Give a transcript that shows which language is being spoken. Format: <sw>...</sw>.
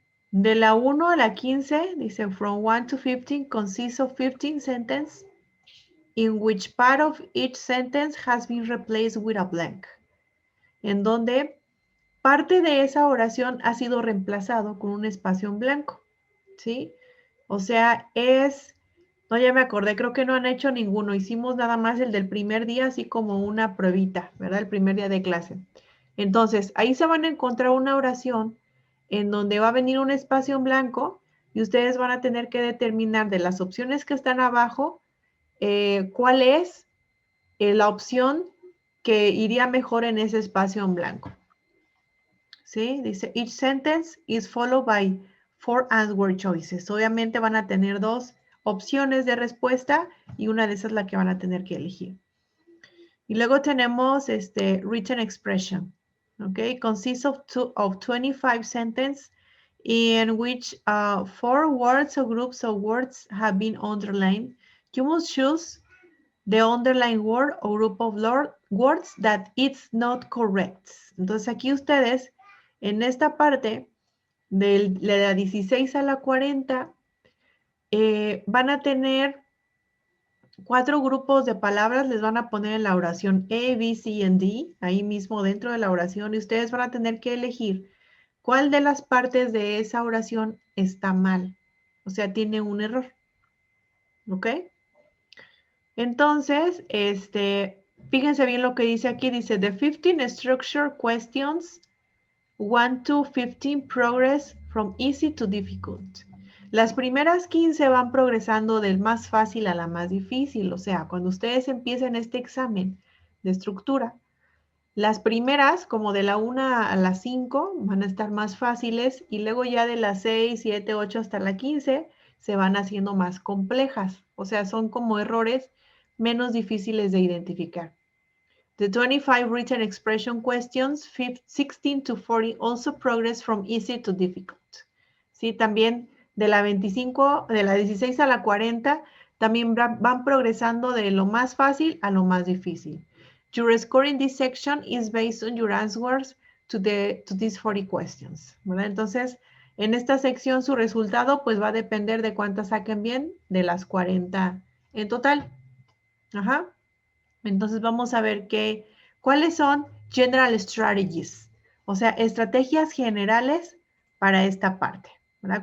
<es>De la 1 a la 15, dice,</es> <en>from 1 to 15 consists of 15 sentences in which part of each sentence has been replaced with a blank.</en> <es>En donde parte de esa oración ha sido reemplazado con un espacio en blanco, ¿sí? O sea, no, ya me acordé, creo que no han hecho ninguno. Hicimos nada más el del primer día, así como una pruebita, ¿verdad? El primer día de clase. Entonces, ahí se van a encontrar una oración en donde va a venir un espacio en blanco y ustedes van a tener que determinar de las opciones que están abajo, cuál es la opción que iría mejor en ese espacio en blanco. ¿Sí? Dice,</es> <en>each sentence is followed by 4 answer choices.</en> <es>Obviamente van a tener 2 opciones de respuesta y una de esas es la que van a tener que elegir. Y luego tenemos written expression.</es> <en>Okay, consists of 25 sentences in which 4 words or groups of words have been underlined. You must choose the underlined word or group of words that it's not correct.</en> <es>Entonces aquí ustedes, en esta parte, de la 16 a la 40, van a tener 4 grupos de palabras, les van a poner en la oración A, B, C y D, ahí mismo dentro de la oración, y ustedes van a tener que elegir cuál de las partes de esa oración está mal, o sea, tiene un error.</es> <en>¿Ok?</en> <es>Entonces, fíjense bien lo que dice aquí, dice,</es> <en>the 15 structure questions 1 to 15 progress from easy to difficult.</en> <es>Las primeras 15 van progresando del más fácil a la más difícil, o sea, cuando ustedes empiecen este examen de estructura, las primeras, como de la 1 a la 5, van a estar más fáciles y luego ya de las 6, 7, 8 hasta la 15 se van haciendo más complejas, o sea, son como errores menos difíciles de identificar.</es> <en>The 25 written expression questions, 16 to 40, also progress from easy to difficult.</en> <es>Sí, también de la 25, de la 16 a la 40, también van progresando de lo más fácil a lo más difícil.</es> <en>Your score in this section is based on your answers to these 40 questions,</en> <es>¿verdad? Entonces, en esta sección su resultado pues va a depender de cuántas saquen bien de las 40 en total. Ajá. Entonces vamos a ver cuáles son</es> <en>general strategies,</en> <es>o sea, estrategias generales para esta parte, ¿verdad?</es>